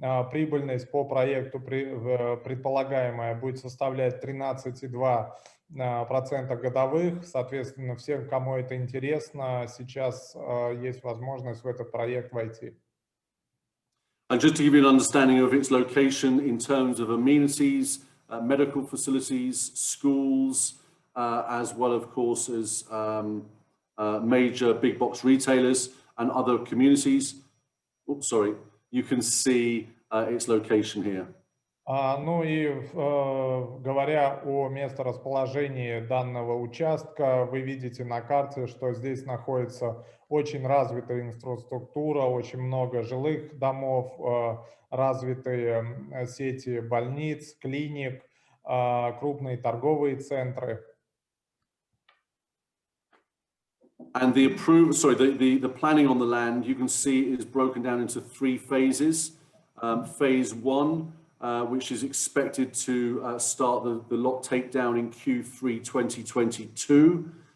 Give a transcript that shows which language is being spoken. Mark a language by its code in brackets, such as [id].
[ru] Прибыльность по проекту предполагаемая будет составлять 13,2% годовых. Соответственно, всем, кому это интересно, сейчас есть возможность в этот проект войти. [en] And just to give you an understanding of its location in terms of amenities, medical facilities, schools, as well, of course, as major big box retailers and other communities. Oops, sorry. You can see its location here. [ru] Ну и говоря о месторасположении данного участка, вы видите на карте, что здесь находится очень развитая инфраструктура, очень много жилых домов, развитые сети больниц, клиник, крупные торговые центры. [en] And the planning on the land, you can see, is broken down into 3 phases. Phase 1, which is expected to start the lot takedown in Q3 2022.